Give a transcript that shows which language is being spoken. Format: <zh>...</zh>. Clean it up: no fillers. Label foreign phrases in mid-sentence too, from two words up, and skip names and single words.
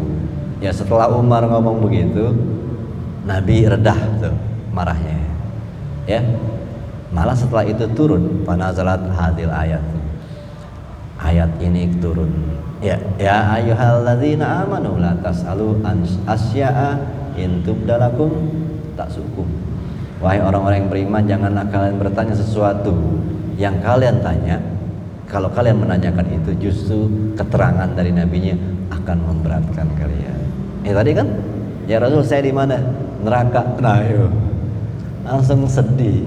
<id>Ya setelah Umar ngomong begitu, Nabi redah tuh marahnya. Ya. Malah setelah itu turun</id> <ar>فنزلت هذه الآية.</ar> <id>Ayat ini turun.</id> <ar>يا أيها الذين آمنوا لا تسألوا عن أشياء إن تبد لكم تسؤكم.</ar> <id>Wahai orang-orang yang beriman, janganlah kalian bertanya sesuatu yang kalian tanya. Kalau kalian menanyakan itu, justru keterangan dari nabinya akan memberatkan kalian. Tadi kan, ya Rasul saya di mana? Neraka. Nah, yuk. Langsung sedih.</id>